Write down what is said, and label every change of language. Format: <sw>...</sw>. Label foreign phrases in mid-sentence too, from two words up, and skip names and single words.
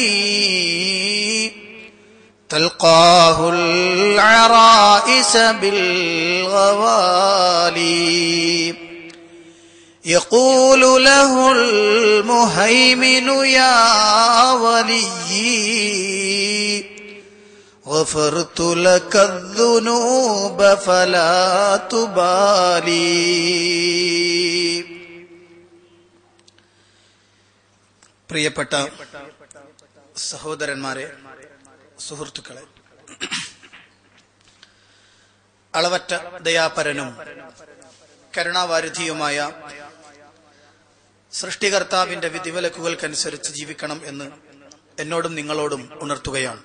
<ar>تلقاه العرائس بالغوالي يقول له المهيمن يا ولي غفرت لك الذنوب فلا تبالي.</ar> <ml>പ്രിയപ്പെട്ട സഹോദരന്മാരെ, സുഹൃത്തുക്കളെ, അളവറ്റ ദയാപരനും കരുണാവാരിധിയുമായ സൃഷ്ടികർത്താവിന്റെ വിധിവിലക്കുകൾക്കനുസരിച്ച് ജീവിക്കണം എന്ന് എന്നോടും നിങ്ങളോടും ഉണർത്തുകയാണ്.</ml>